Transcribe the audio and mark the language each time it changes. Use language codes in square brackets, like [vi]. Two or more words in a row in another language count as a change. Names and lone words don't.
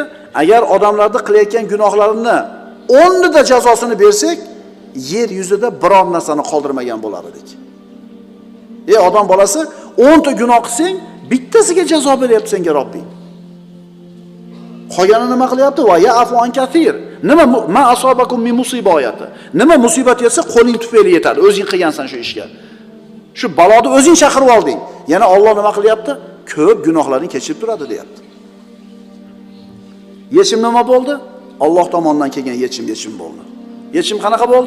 [uz] Agar odamlarning qilayotgan gunohlarini 10 da jazosini bersak, yer yuzida biror narsani qoldirmagan bo'lar edik. Odam bolasi 10 ta gunoh qilsang, bittasiga jazo beryapti senga Robbing. Qolgani nima qilyapti? [ar] ويعفو عن كثير. [uz] Nima [ar] ما أصابكم من مصيبة. [uz] Nima musibat yetsa qo'ling tufayli yetadi. O'zing qilgansan shu ishga. Shu baloni o'zing chaqirib olding. Yana Alloh nima qilyapti? Ko'p gunohlarini kechirib turadi, deyapti. Yechim nima bo'ldi? Alloh tomonidan kelgan yechim bo'ldi. Yechim qanaqa bo'ldi?